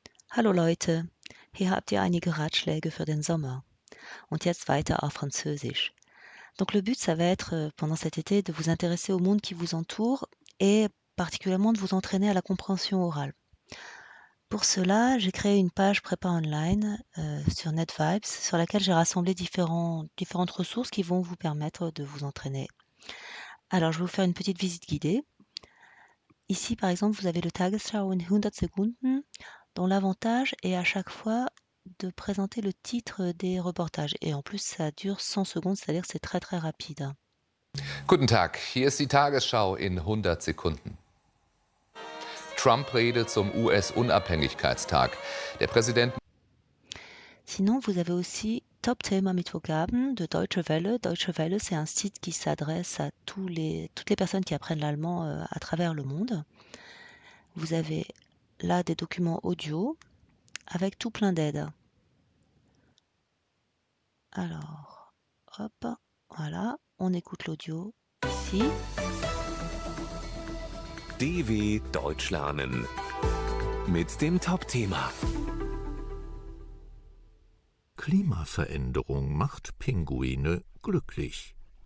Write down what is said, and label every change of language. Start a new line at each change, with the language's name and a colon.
German: Hallo Leute, hier habt ihr einige Ratschläge für den Sommer. Und jetzt weiter auf Französisch.
French: Donc le but, ça va être pendant cet été de vous intéresser au monde qui vous entoure et particulièrement de vous entraîner à la compréhension orale. Pour cela, j'ai créé une page prépa online sur NetVibes sur laquelle j'ai rassemblé différentes ressources qui vont vous permettre de vous entraîner. Alors, je vais vous faire une petite visite guidée. Ici, par exemple, vous avez le Tagesschau in 100 Sekunden, dont l'avantage est à chaque fois de présenter le titre des reportages. Et en plus, ça dure 100 secondes, c'est-à-dire que c'est très très rapide.
German: Guten Tag, hier ist die Tagesschau in 100 Sekunden. Trump-Rede zum US-Unabhängigkeitstag. Der Präsident.
French: Sinon, vous avez aussi Top Thema mit Vokabeln de Deutsche Welle. Deutsche Welle, c'est un site qui s'adresse à toutes les personnes qui apprennent l'allemand à travers le monde. Vous avez là des documents audio avec tout plein d'aides. Alors, hop, voilà, on écoute l'audio ici.
German: DW Deutsch lernen mit dem Top-Thema. Klimaveränderung macht Pinguine glücklich.